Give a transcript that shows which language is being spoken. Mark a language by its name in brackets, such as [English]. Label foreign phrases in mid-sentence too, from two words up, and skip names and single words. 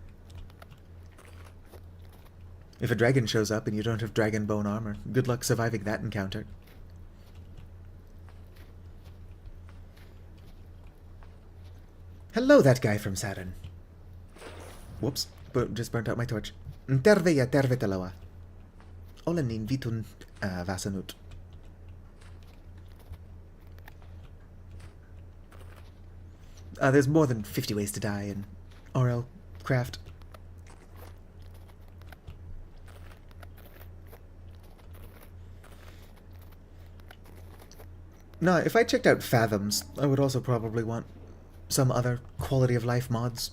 [English] If a dragon shows up and you don't have dragon bone armor, good luck surviving that encounter. Hello, that guy from Saturn. Whoops, just burnt out my torch. [Finnish] Terve ja tervetuloa. Olen niin vitun väsynyt. [English] There's more than 50 ways to die in RLCraft. No, if I checked out Fathoms, I would also probably want some other quality of life mods.